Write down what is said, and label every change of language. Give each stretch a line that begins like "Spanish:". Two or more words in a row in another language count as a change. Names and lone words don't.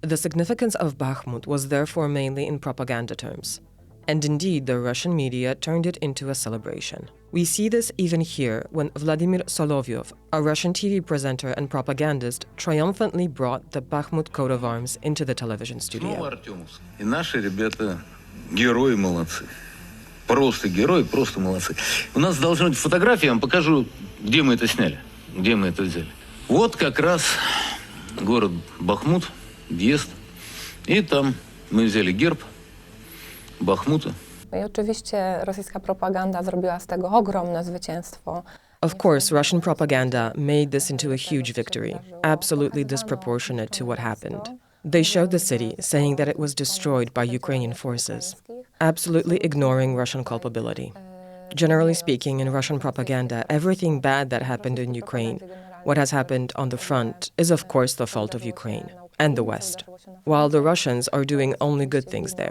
English: The significance of Bakhmut was therefore mainly in propaganda terms. And indeed, the Russian media turned it into a celebration. We see this even here when Vladimir Solovyov, a Russian TV presenter and propagandist, triumphantly brought the Bakhmut coat of arms into the television studio.
Russian: И наши ребята герои молодцы. Просто герои, просто молодцы. У нас должна быть фотография, я вам покажу, где мы это сняли, где мы это взяли. Вот как раз город Бахмут, въезд. И там мы взяли герб Бахмута.
Polish: I oczywiście rosyjska propaganda zrobiła z tego ogromne zwycięstwo.
English: Of course, Russian propaganda made this into a huge victory, absolutely disproportionate to what happened. They showed the city, saying that it was destroyed by Ukrainian forces, absolutely ignoring Russian culpability. Generally speaking, in Russian propaganda, everything bad that happened in Ukraine, what has happened on the front, is of course the fault of Ukraine and the West, while the Russians are doing only good things there.